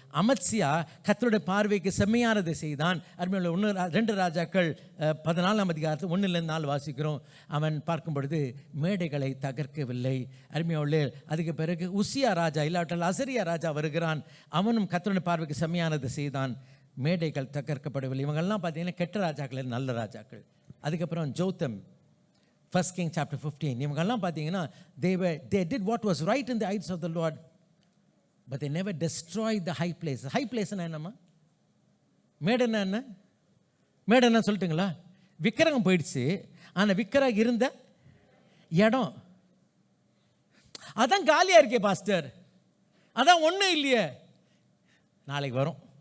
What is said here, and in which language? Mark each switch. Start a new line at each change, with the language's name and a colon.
Tamil: அமத்சியா கர்த்தருடைய பார்வைக்கு செம்மையானதை செய்தான். அருமையுள்ள 2 ராஜாக்கள் 14ஆம் அதிகாரத்தில் 1லேருந்து 4 வாசிக்கிறோம். அவன் பார்க்கும் பொழுது மேடைகளை தகர்க்கவில்லை. அருமையுள்ள அதுக்கு பிறகு உசியா ராஜா இல்லாவிட்டால் அசரியா ராஜா வருகிறான். அவனும் கர்த்தருடைய பார்வைக்கு செம்மையானதை செய்தான், மேடைகள் தகர்க்கப்படவில்லை. இவங்கெல்லாம் பார்த்தீங்கன்னா கெட்ட ராஜாக்கள், நல்ல ராஜாக்கள். அதுக்கப்புறம் ஜோத்தம்,
English: 1 King chapter 15,
Tamil: இவங்கெல்லாம் பார்த்தீங்கன்னா
English: they did what was right in the eyes of the Lord, but they never destroyed the high place. High place
Tamil: என்னம்மா? மேடைன்னா என்ன? மேடைன்னா சொல்லிட்டுங்களா? விக்கிரகம் போயிடுச்சு, ஆனால் விக்கிரகம் இருந்த இடம் அதான் காலியாக இருக்கே பாஸ்டர், அதான் ஒன்றும் இல்லையே. நாளைக்கு வரும்.